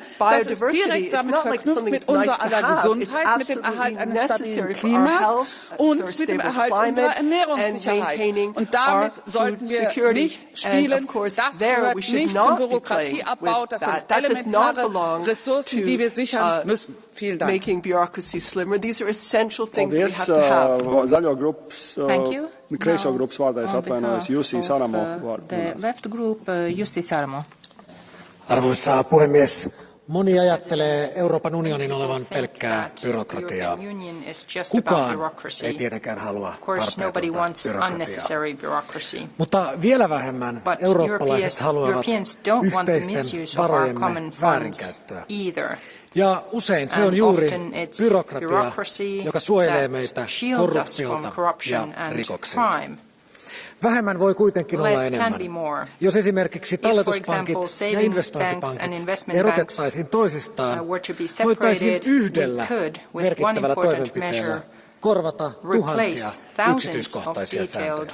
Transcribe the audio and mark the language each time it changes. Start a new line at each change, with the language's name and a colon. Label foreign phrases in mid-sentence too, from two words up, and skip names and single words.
German: Das ist direkt damit verknüpft mit unserer aller Gesundheit, mit dem Erhalt eines stabilen Klimas und mit dem Erhalt unserer Ernährungssicherheit. Und damit sollten wir nicht spielen. Das gehört nicht zum Bürokratieabbau. Das sind elementare Ressourcen, die wir sichern müssen. Vielen Dank.
English: Making bureaucracy slimmer. These are essential things we have to have. Thank you.
Latvian: Kreisā grupas vārdā es atvainojos, Jussi Saramo.
English: The left group, Jussi Saramo.
Finnish: Arvoisa puhemies, moni ajattelee Euroopan unionin olevan pelkkää byrokratiaa. Kukaan ei tietenkään halua tarpeetonta byrokratiaa. Mutta vielä vähemmän eurooppalaiset haluavat yhteisten varojemme väärinkäyttöä. Ja usein se on juuri byrokratia, joka suojelee meitä korruptiolta ja rikoksilta. Vähemmän voi kuitenkin olla enemmän. Jos esimerkiksi talletuspankit ja investointipankit erotettaisiin toisistaan, voitaisiin yhdellä merkittävällä toimenpiteellä korvata tuhansia yksityiskohtaisia sääntöjä.